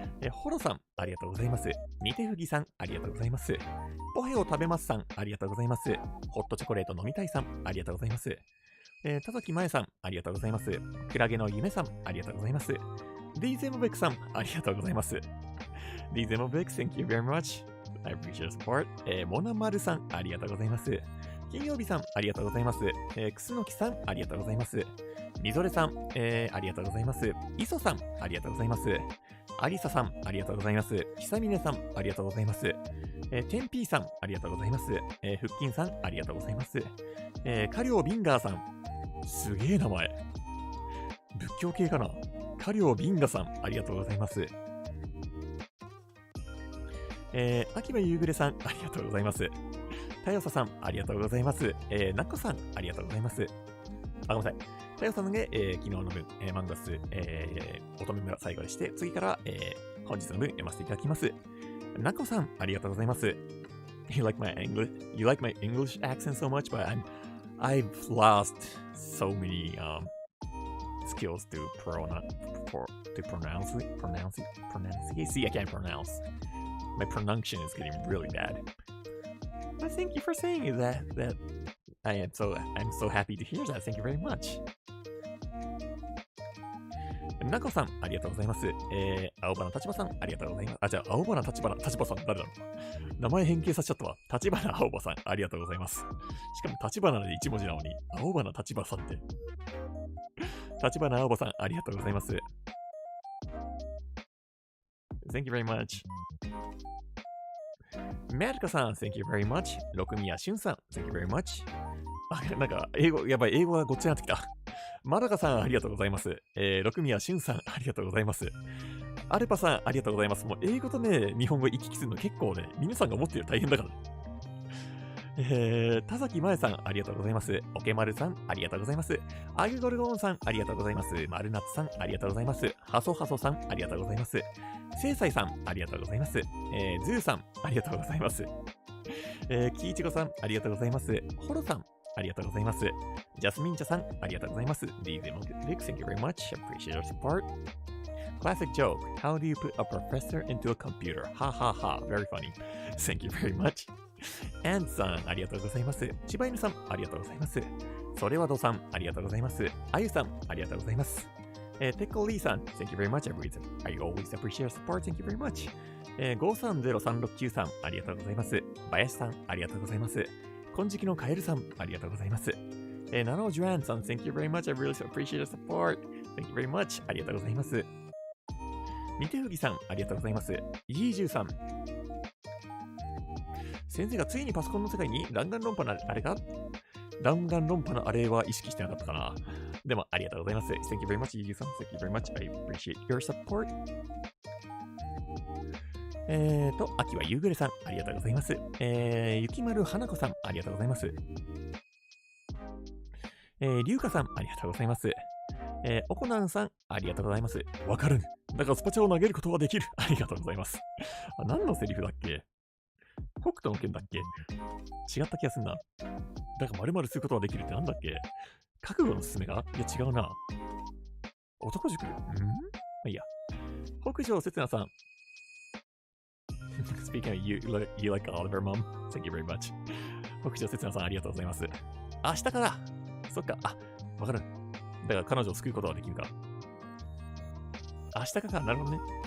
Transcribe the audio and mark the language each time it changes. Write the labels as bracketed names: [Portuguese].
[Japanese] ホロさん、ありがとうございます。ニテフギさん、ありがとうございます。ポヘを食べますさん、ありがとうございます。ホットチョコレート飲みたいさん、ありがとうございます。田崎まえさん、ありがとうございます。クラゲの夢さん、ありがとうございます。ディーゼモベクさん、ありがとうございます。 [English] ディーゼモベク、Thank you very much.I appreciate support. [Japanese] モナマルさん、ありがとうございます。金曜日さん、ありがとうございます。クスノキさん、ありがとうございます。みぞれさん、ありがとうございます。イソさん、ありがとうございます。アリサさん、ありがとうございます。ひさみねさん、ありがとうございます。テンピーさん、ありがとうございます。腹筋さん、ありがとうございます。カリョウビンガーさん、すげえ名前。仏教系かな。カリョウビンガさん、ありがとうございます。秋葉夕暮れさん、ありがとうございます。たよささん、ありがとうございます。なこさん、ありがとうございます。ごめんなさい。たよさんが、昨日の分、マンガス、乙女村最後でして、次から、本日の分読ませていただきます。なこさん、ありがとうございます。 [English] You like my English accent so much, but I've lost so many skills to pronounce it. See, I can't pronounce.My pronunciation is getting really bad. But thank you for saying that I'm so happy to hear that. Thank you very much. [Japanese] なこさん、ありがとうございます。青花立場さん、ありがとうございます。青花立場さん、誰だろう。名前変形させちゃったわ。立花青葉さん、ありがとうございます。しかも立花で1文字なのに、青花立場さんって。立花青葉さん、ありがとうございます。 [English] Thank you very much. メルカさん、Thank you very much. 六宮俊さん、Thank you very much. [Japanese] なんか、英語がごっちゃになってきた。まどかさん、ありがとうございます。六宮俊さん、ありがとうございます。アルパさん、ありがとうございます。もう英語とね、日本語行き来するの結構ね、皆さんが思ってる大変だからね。田崎まえさん、ありがとうございます。おけまるさん、ありがとうございます。アグゴルゴーンさん、ありがとうございます。マルナッツさん、ありがとうございます。ハソハソさん、ありがとうございます。せいさいさん、ありがとうございます。ズーさん、ありがとうございます。キイチゴさん、ありがとうございます。ホロさん、ありがとうございます。ジャスミンチャさん、ありがとうございます。 [English] DZ Monkey, thank you very much. Appreciate your support. Classic joke. How do you put a professor into a computer? Ha ha ha. Very funny. Thank you very much. [Japanese] アンさん、ありがとうございます。千葉犬さん、ありがとうございます。それはどさん、ありがとうございます。あゆさん、ありがとうございます。 [English] テッコリーさん、Thank you very much. I always appreciate your support. Thank you very much. [Japanese] 530369さん、ありがとうございます。林さん、ありがとうございます。金色のカエルさん、ありがとうございます。 [English] ナノジュランさん、Thank you very much. I really appreciate your support. Thank you very much. [Japanese] ありがとうございます。みてふぎさん、ありがとうございます。イージューさん。先生がついにパソコンの世界に弾丸論破のあれか弾丸論破のあれは意識してなかったかな。でも、ありがとうございます。 [English] Thank you very much, イージューさん。 Thank you very much. I appreciate your support. [Japanese] 秋は夕暮れさん、ありがとうございます。ゆきまるはなこさん、ありがとうございます。りゅうかさん、ありがとうございます。おこなんさん、ありがとうございます。わかる。だからスパチャを投げることができる。ありがとうございます。何のセリフだっけ？北斗の剣だっけ？違った気がすんな。だから〇〇することができるってなんだっけ？覚悟のすすめが？いや違うな。男塾？まあいいや。北条せつなさん。 [English] Speaking of you like Oliver Mom. Thank you very much. [Japanese] 北条せつなさんありがとうございます。明日からそっか。わかる。だから彼女を救うことができるか。明日からなるほどね。